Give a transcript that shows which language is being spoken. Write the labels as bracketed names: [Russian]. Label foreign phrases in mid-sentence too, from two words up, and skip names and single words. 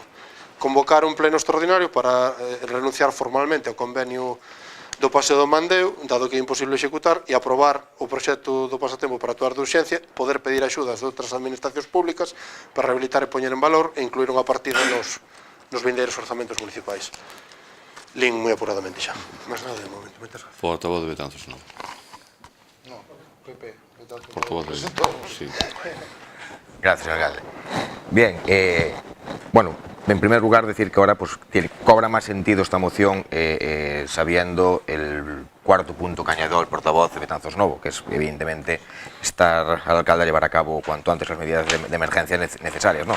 [Galician] Convocar un pleno extraordinario para renunciar formalmente ao convenio do Paseo do Mandeo, dado que é imposible executar, e aprobar o proxecto do pasatempo para actuar de urxencia, poder pedir axudas de outras administracións públicas para rehabilitar e poñer en valor e incluir unha partida nos vindeiros orzamentos municipais. Lín moi apuradamente xa. Mas nada de momento. Portavoz de Betanzos, non. [Spanish] No, Pepe, Betanzos. [Galician] Portavoz de... [Spanish] Sí. Gracias, señor alcalde. Bien, bueno, en primer lugar decir que ahora pues, cobra más sentido esta moción sabiendo el cuarto punto que añadió el portavoz de Betanzos Novo, que es evidentemente estar al alcalde a llevar a cabo cuanto antes las medidas de emergencia necesarias, ¿no?